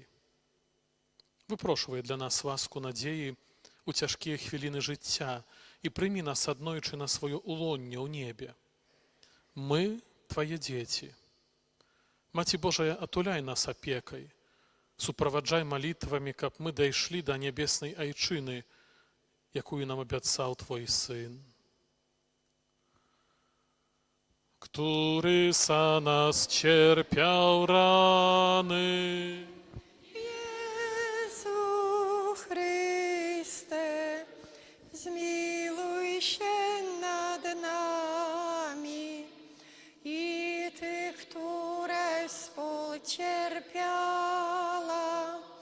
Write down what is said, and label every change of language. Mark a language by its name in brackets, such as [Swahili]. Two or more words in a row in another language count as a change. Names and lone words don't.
[Belarusian] Выпрошвай для нас ласку надзеі у цяжкія хвіліны жыцця і прымі нас аднойчы на сваё улонне ў небе. Мы Твае дзеці. Маці Божая, атуляй нас апекай, суправаджай малітвамі, каб мы дайшлі да нябеснай айчыны, якую нам абяцаў Твой Сын. [Polish] Który za nas cierpiał rany. Jezu Chryste, zmiłuj się nad nami i tych, które współcierpiała,